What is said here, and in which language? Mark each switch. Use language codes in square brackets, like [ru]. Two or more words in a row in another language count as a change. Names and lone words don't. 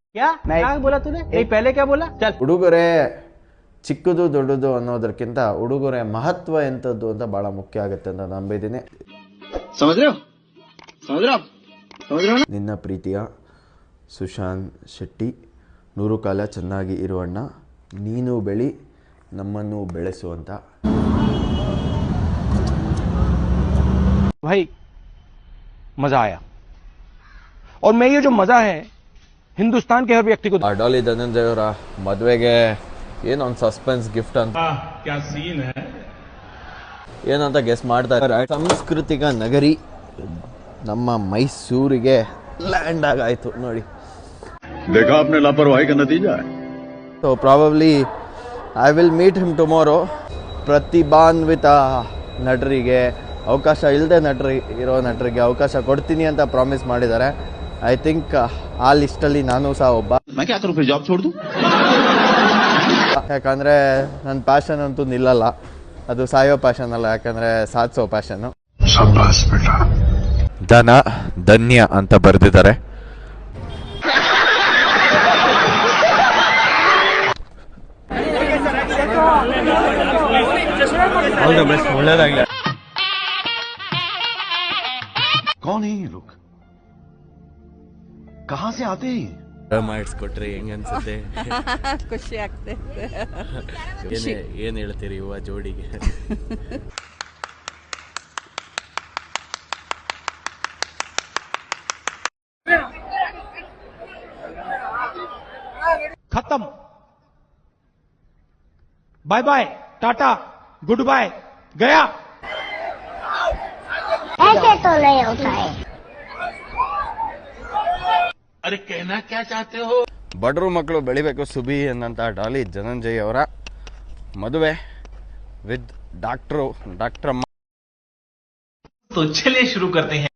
[kn] ಉಡುಗೊರೆ ಚಿಕ್ಕದು ದೊಡ್ಡದು ಅನ್ನೋದಕ್ಕಿಂತ ಉಡುಗೊರೆ ಮಹತ್ವ ಎಂಥದ್ದು ಅಂತ ಭಾಳ ಮುಖ್ಯ ಆಗುತ್ತೆ ಅಂತ ನಂಬಿದ್ದೀನಿ. ನಿನ್ನ ಪ್ರೀತಿಯ ಸುಶಾಂತ್ ಶೆಟ್ಟಿ. 100 ಕಾಲ ಚೆನ್ನಾಗಿ ಇರುವಣ್ಣ, ನೀನು ಬೆಳಿ ನಮ್ಮನ್ನು ಬೆಳೆಸು ಅಂತ. [hi] भाई मजा आया और मैं ये जो मजा है हिंदुस्तान के हर व्यक्ति को. [kn] ಡಾಲಿ ಧನಂಜಯ್ ಅವರ ಮದುವೆಗೆ ಏನೊಂದು [en] suspense gift [kn] ಅಂತ [hi] क्या सीन है [kn] ಏನಂತ ಗೆಸ್ ಮಾಡ್ತಾ ಇದ್ದಾರೆ. ಸಾಂಸ್ಕೃತಿಕ ನಗರಿ ನಮ್ಮ ಮೈಸೂರಿಗೆ ಲ್ಯಾಂಡ್ ಆಗಾಯ್ತು ನೋಡಿ. [hi] देखा आपने लापरवाही का नतीजा है. [en] so probably I will meet him tomorrow. [kn] ಪ್ರತಿಭಾನ್ವಿತ ನಟರಿಗೆ ಅವಕಾಶ ಇಲ್ಲದೆ ಇರೋ ನಟರಿಗೆ ಅವಕಾಶ ಕೊಡ್ತೀನಿ ಅಂತ ಪ್ರಾಮಿಸ್ ಮಾಡಿದ್ದಾರೆ. [en] I think [kn] ಆ ಲಿಸ್ಟಲ್ಲಿ ನಾನು ಸಹ ಒಬ್ಬ. [hi] ಜಾಬ್ छोड़ दूं? [kn] ಯಾಕಂದರೆ ನನ್ನ ಪ್ಯಾಷನ್ ಅಂತೂ ನಿಲ್ಲಲ್ಲ, ಅದು ಸಾಯೋ ಪ್ಯಾಷನ್ ಅಲ್ಲ, ಯಾಕಂದರೆ ಸಾಧಿಸೋ ಪ್ಯಾಷನ್ನು. ಧನ ಧನ್ಯ ಅಂತ ಬರೆದಿದ್ದಾರೆ. ಒಳ್ಳೆಯದಾಗಲಿ. [hi] कौन है ये लोग? कहाँ से आते हैं? [kn] ಮಾಡಿಸ್ಕೊಟ್ರೆ ಹೆಂಗ ಅನ್ಸುತ್ತೆ? ಖುಷಿ ಆಗ್ತದೆ. ಏನ್ ಹೇಳ್ತೀರಿ ಯುವ ಜೋಡಿಗೆ? [hi] खत्म, [en] bye bye, [hi] टाटा, [en] good bye, [hi] गया. ऐसे तो नहीं होता है. अरे कहना क्या चाहते हो? [kn] ಬಡವರು ಮಕ್ಕಳು ಬೆಳಿಬೇಕು ಸುಬಿ ಅನ್ನಂತ ಡಾಲಿ ಧನಂಜಯ್ ಅವರ ಮದುವೆ ವಿತ್ ಡಾಕ್ಟ್ರಮ್ಮ. [hi] तो चलिए शुरू करते हैं.